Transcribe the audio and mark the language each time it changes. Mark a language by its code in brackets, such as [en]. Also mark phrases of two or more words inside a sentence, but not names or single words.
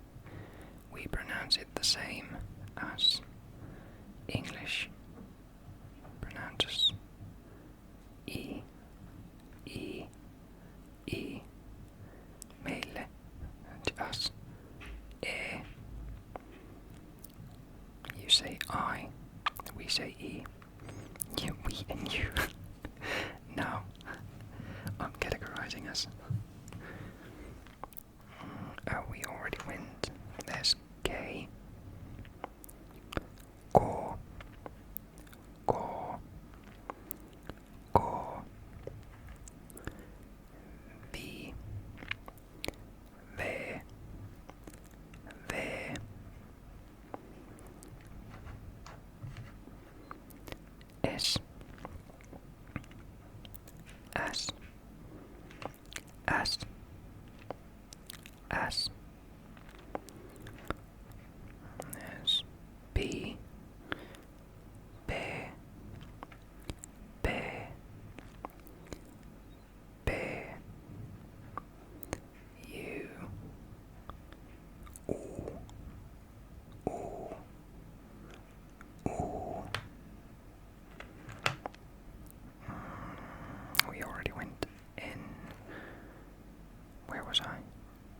[en] We pronounce it the same as English pronounces E, E, E. Meille, to us, E. You say I, we say E. You, we, and you. Now, I'm categorizing us. Oh, we already went. There's K. Ko. Ko. Ko. V. V. V. S. S. S. S. There's B. B. B. B. U. O. O. O. We already went in. Where was I?